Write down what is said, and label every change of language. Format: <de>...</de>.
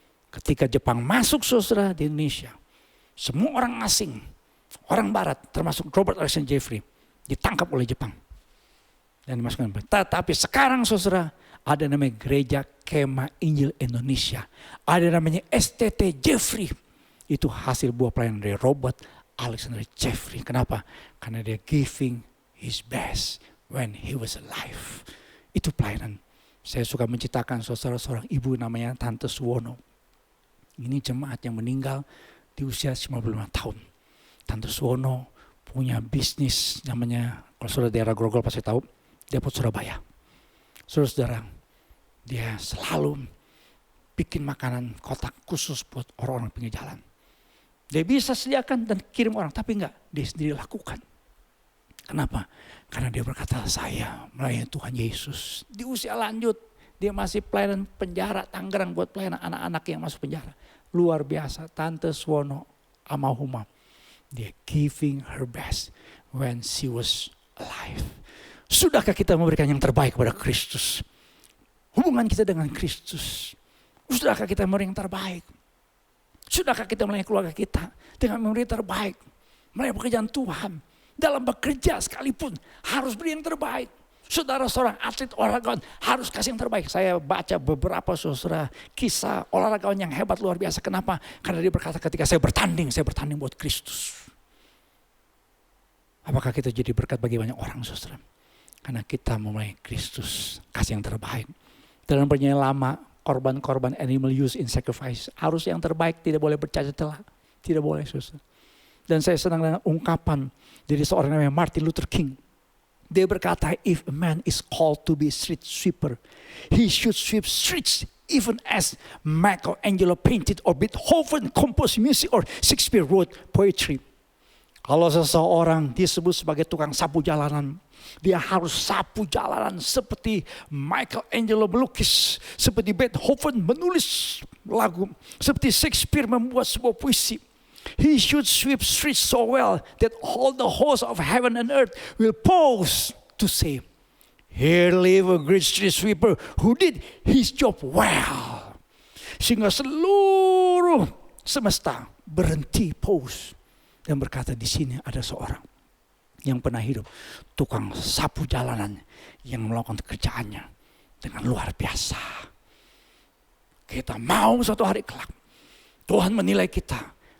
<id>Ketika Jepang masuk saudara di Indonesia, semua orang asing, orang barat termasuk Robert Alexander Jeffrey ditangkap oleh Jepang dan dimasukkan. Tetapi sekarang saudara ada namanya Gereja Kemah Injil Indonesia, ada namanya STT Jeffrey. Itu hasil buah pelayanan dari Robert Alexander Jeffrey. Kenapa? Karena dia</id> <en>giving his best when he was alive.</en> <id>Itu pelayanan. Saya suka menciptakan saudara seorang ibu namanya Tante Suwono. Ini jemaat yang meninggal di usia 95 tahun. Tante Suwono punya bisnis namanya, kalau saudara daerah Grogol pasti tahu, Depot Surabaya. Saudara-saudara, dia selalu bikin makanan kotak khusus buat orang-orang pinggir jalan. Dia bisa sediakan dan kirim orang, tapi enggak, dia sendiri lakukan. Kenapa? Karena dia berkata, saya melayani Tuhan Yesus. Di usia lanjut, dia masih pelayanan penjara Tangerang buat pelayanan anak-anak yang masuk penjara. Luar biasa, Tante Suwono Amahuma. Dia</id> <en>giving her best when she was alive.</en> <id>Sudahkah kita memberikan yang terbaik kepada Kristus? Hubungan kita dengan Kristus. Sudahkah kita memberi yang terbaik? Sudahkah kita melayani keluarga kita dengan memberi yang terbaik? Melayani pekerjaan Tuhan. Dalam bekerja sekalipun harus beri yang terbaik. Saudara seorang atlet olahragawan harus kasih yang terbaik. Saya baca beberapa saudara kisah olahragawan yang hebat luar biasa. Kenapa? Karena dia berkata ketika saya bertanding buat Kristus. Apakah kita jadi berkat bagi banyak orang saudara? Karena kita memulai Kristus, kasih yang terbaik. Dalam perjanjian lama, korban-korban</id> <en>animal use in sacrifice</en> <id>harus yang terbaik, tidak boleh bercacat celah. Tidak boleh saudara. Dan saya senang dengan ungkapan dari seorang namanya Martin Luther King. Dia berkata,</id> <en>if a man is called to be a street sweeper, he should sweep streets even as Michelangelo painted or Beethoven composed music or Shakespeare wrote poetry.</en> <id>Kalau seseorang disebut sebagai tukang sapu jalanan, dia harus sapu jalanan seperti Michelangelo melukis, seperti Beethoven menulis lagu, seperti Shakespeare membuat sebuah puisi.</id> <en>He should sweep streets so well that all the hosts of heaven and earth will pause to say, here live a great street sweeper who did his job well.</en> <id>Sehingga seluruh semesta berhenti pause dan berkata, di sini ada seorang yang pernah hidup, tukang sapu jalanan yang melakukan kerjaannya dengan luar biasa. Kita mau suatu hari kelak Tuhan menilai kita.</id>